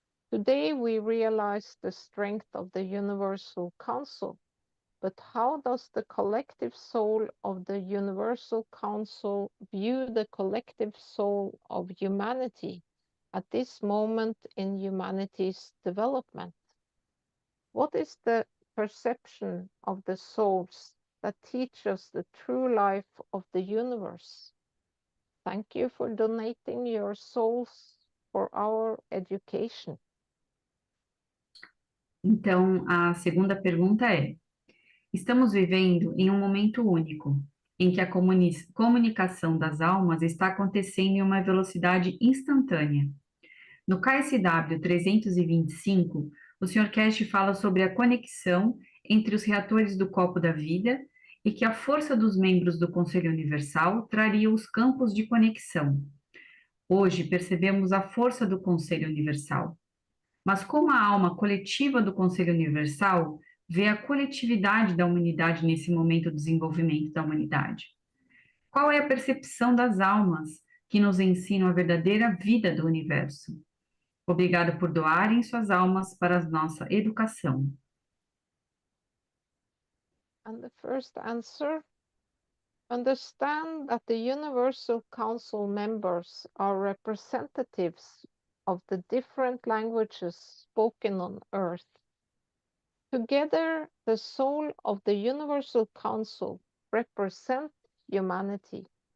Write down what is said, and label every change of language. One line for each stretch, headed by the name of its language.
English: Today we realize the strength of the Universal Council, but how does the collective soul of the Universal Council view the collective soul of humanity at this moment in humanity's development? What is the perception of the souls that teach us the true life of the universe? Thank you for donating your souls for our education.
Portuguese: Então, a segunda pergunta é: estamos vivendo em um momento único, em que a comunicação das almas está acontecendo em uma velocidade instantânea. No KSW 325, o Sr. Keshe fala sobre a conexão entre os reatores do copo da vida e que a força dos membros do Conselho Universal traria os campos de conexão. Hoje percebemos a força do Conselho Universal. Mas como a alma coletiva do Conselho Universal vê a coletividade da humanidade nesse momento do desenvolvimento da humanidade? Qual é a percepção das almas que nos ensinam a verdadeira vida do universo? Obrigada por doarem suas almas para a nossa educação.
English: And the first answer, understand that the Universal Council members are representatives of the different languages spoken on Earth. Together, the soul of the Universal Council represents humanity.